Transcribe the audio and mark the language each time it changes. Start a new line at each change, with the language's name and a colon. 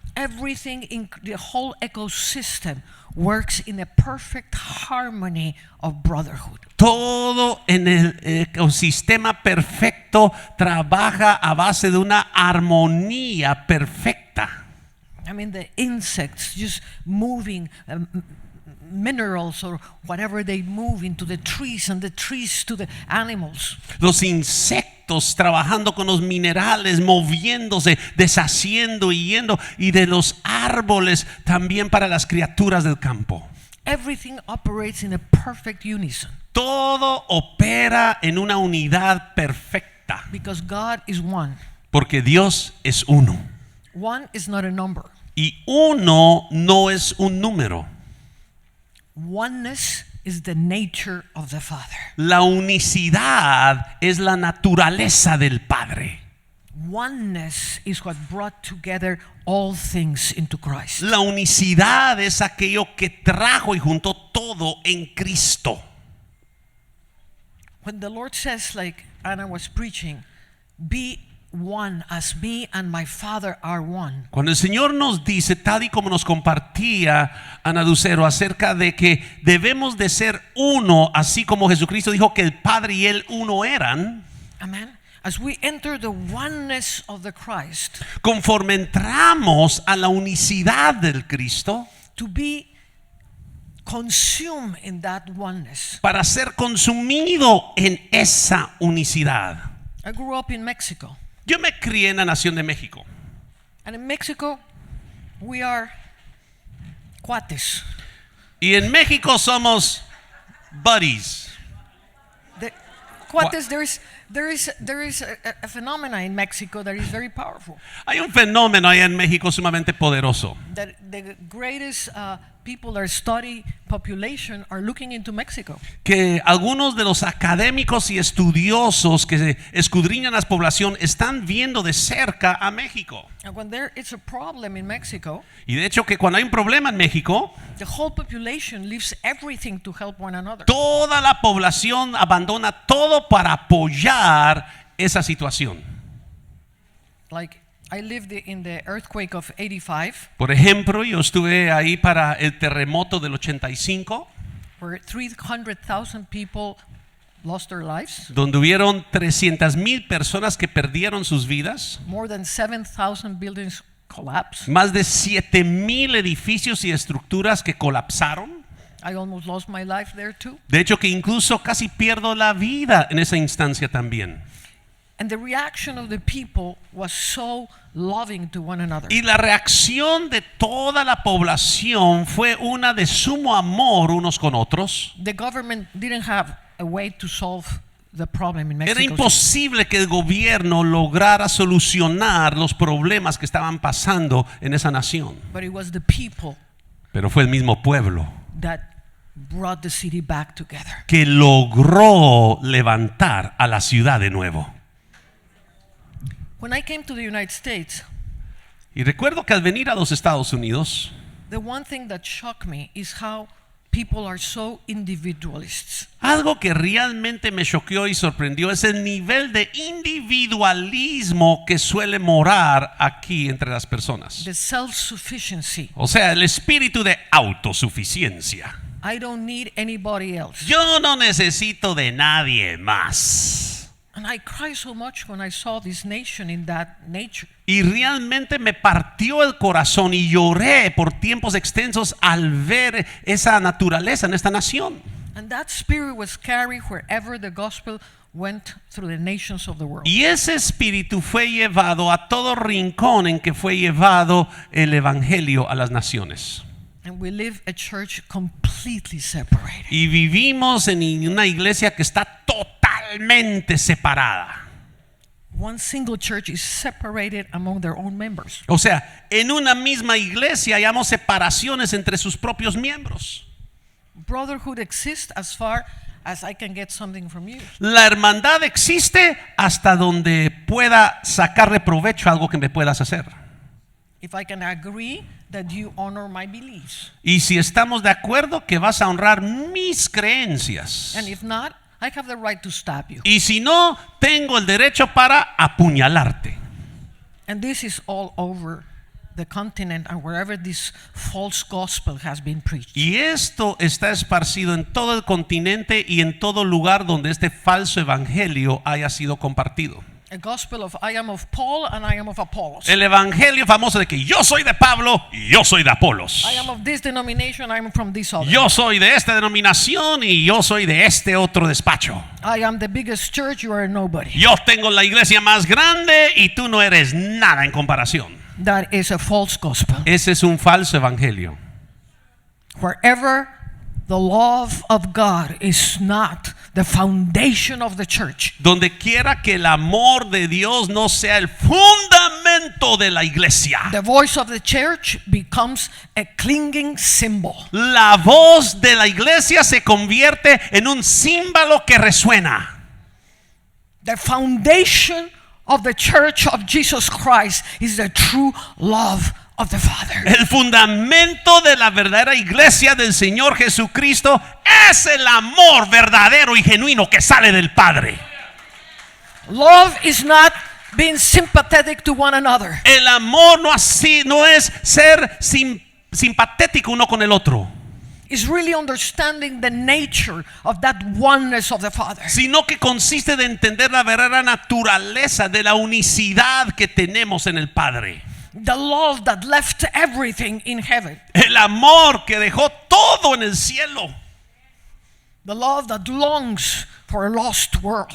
English: Everything in the whole ecosystem works in a perfect harmony of brotherhood.
Spanish: Todo en el ecosistema perfecto trabaja a base de una armonía perfecta.
English: I mean, the insects just moving minerals or whatever they move into the trees, and the trees to the animals.
Spanish: Los insectos trabajando con los minerales, moviéndose, deshaciendo y yendo, y de los árboles también para las criaturas del campo.
English: Everything operates in a perfect unison
Spanish: Todo opera en una unidad perfecta,
English: because God is one.
Spanish: porque Dios es uno.
English: One is not a number.
Spanish: Y uno no es un número.
English: Oneness is the nature of the Father.
Spanish: La unicidad es la naturaleza del Padre.
English: Oneness is what brought together all things into Christ.
Spanish: La unicidad es aquello que trajo y juntó todo en Cristo.
English: When the Lord says, like Anna was preaching, be one as me and my Father are one.
Spanish: Cuando el Señor nos dice, tal y como nos compartía Ana Ducero, acerca de que debemos de ser uno, así como Jesucristo dijo que el Padre y Él uno eran.
English: Amen. As we enter the oneness of the Christ,
Spanish: Conforme entramos a la unicidad del Cristo,
English: to be consumed in that oneness.
Spanish: para ser consumido en esa unicidad.
English: I grew up in Mexico.
Spanish: Yo me crié en la nación de México.
English: And in Mexico, we are cuates.
Spanish: Y en México somos buddies.
English: The, cuates, there is a phenomena in Mexico that is very powerful.
Spanish: Hay un fenómeno allá en México sumamente poderoso.
English: That the greatest people that study population are looking into Mexico.
Spanish: Que algunos de los académicos y estudiosos que escudriñan la población están viendo de cerca a México.
English: And when there is a problem in Mexico,
Spanish: Y de hecho que cuando hay un problema en México,
English: the whole population leaves everything to help one another.
Spanish: toda la población abandona todo para apoyar esa situación.
English: Like I lived in the earthquake of 85,
Spanish: Por ejemplo, yo estuve ahí para el terremoto del 85,
English: where 300,000 people lost their lives.
Spanish: donde hubieron 300,000 personas que perdieron sus vidas,
English: More than 7,000 buildings collapsed.
Spanish: más de 7,000 edificios y estructuras que colapsaron.
English: I almost lost my life there too.
Spanish: De hecho que incluso casi pierdo la vida en esa instancia también.
English: And the reaction of the people was so loving to one another.
Spanish: Y la reacción de toda la población fue una de sumo amor unos con otros.
English: The government didn't have a way to solve the problem in Mexico.
Spanish: Era imposible que el gobierno lograra solucionar los problemas que estaban pasando en esa nación.
English: But it was the people
Spanish: Pero fue el mismo pueblo
English: that brought the city back together.
Spanish: que logró levantar a la ciudad de nuevo.
English: When I came to the United States,
Spanish: Y recuerdo que al venir a los Estados Unidos,
English: the one thing that shocked me is how people are so individualists.
Spanish: algo que realmente me choqueó y sorprendió es el nivel de individualismo que suele morar aquí entre las personas.
English: The self-sufficiency.
Spanish: O sea, el espíritu de autosuficiencia.
English: I don't need anybody else.
Spanish: Yo no necesito de nadie más.
English: And I cried so much when I saw this nation in that nature.
Spanish: Y realmente me partió el corazón y lloré por tiempos extensos al ver esa naturaleza en esta nación.
English: And that spirit was carried wherever the gospel went through the nations of the world.
Spanish: Y ese espíritu fue llevado a todo rincón en que fue llevado el evangelio a las naciones.
English: And we live a church completely separated.
Spanish: Y vivimos en una iglesia que está totalmente separada.
English: One single church is separated among their own members.
Spanish: O sea, en una misma iglesia hayamos separaciones entre sus propios miembros.
English: Brotherhood exists as far as I can get something from you.
Spanish: La hermandad existe hasta donde pueda sacarle provecho a algo que me puedas hacer.
English: If I can agree that you honor my beliefs.
Spanish: Y si estamos de acuerdo que vas a honrar mis creencias.
English: And if not, I have the right to stab you.
Spanish: Y si no, tengo el derecho para apuñalarte.
English: And this is all over the continent and wherever this false gospel has been preached.
Spanish: Y esto está esparcido en todo el continente y en todo lugar donde este falso evangelio haya sido compartido.
English: A gospel of I am of Paul and I am of Apollos.
Spanish: El evangelio famoso de que yo soy de Pablo y yo soy de Apolos.
English: I am of this denomination, I am from this other.
Spanish: Yo soy de esta denominación y yo soy de este otro despacho.
English: I am the biggest church, you are nobody.
Spanish: Yo tengo la iglesia más grande y tú no eres nada en comparación.
English: That is a false gospel.
Spanish: Ese es un falso evangelio.
English: Wherever the love of God is not the foundation of the church,
Spanish: Donde quiera que el amor de Dios no sea el fundamento de la iglesia,
English: the voice of the church becomes a clinging symbol.
Spanish: la voz de la iglesia se convierte en un símbolo que resuena.
English: The foundation of the church of Jesus Christ is the true love of the Father.
Spanish: El fundamento de la verdadera iglesia del Señor Jesucristo es el amor verdadero y genuino que sale del Padre.
English: Love is not being sympathetic to one another.
Spanish: El amor no es ser simpatético uno con el otro,
English: It's really understanding the nature of that oneness of the Father.
Spanish: sino que consiste de entender la verdadera naturaleza de la unicidad que tenemos en el Padre.
English: The love that left everything in heaven.
Spanish: El amor que dejó todo en el cielo.
English: The love that longs for a lost world.